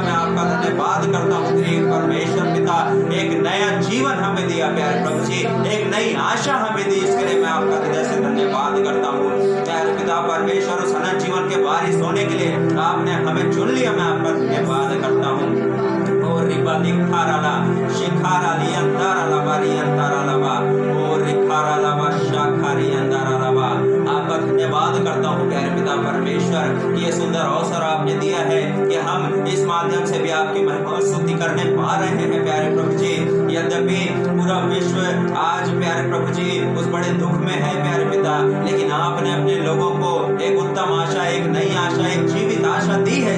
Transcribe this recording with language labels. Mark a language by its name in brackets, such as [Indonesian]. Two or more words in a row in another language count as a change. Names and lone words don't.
[Hindi] मैं आपका धन्यवाद करता हूँ परमेश्वर पिता, एक नया जीवन हमें दिया प्यारे प्रभु जी, एक नई आशा हमें दी। इसके लिए मैं आपका हृदय से धन्यवाद करता हूँ प्यारे पिता परमेश्वर। उस अनंत जीवन के वारिस होने के लिए आपने हमें चुन लिया। मैं आपका धन्यवाद करता हूँ। और रिबादी खाराला शिखारा ली अंधारा लबारी अंधारा लबा और रिखारा लबा शाखारी अंधारा लबा। आपका धन्यवाद करता हूँ प्यारे पिता परमेश्वर, ये सुंदर अवसर आपने दिया है कि हम इस माध्यम से भी आपकी महिमा और स्तुति करने पा रहे हैं प्यारे प्रभु जी। यद्यपि पूरा विश्व आज प्यारे प्रभु जी उस बड़े दुख में है प्यारे पिता, लेकिन आपने अपने लोगों को एक उत्तम आशा, एक नई आशा, एक जीवित आशा दी है।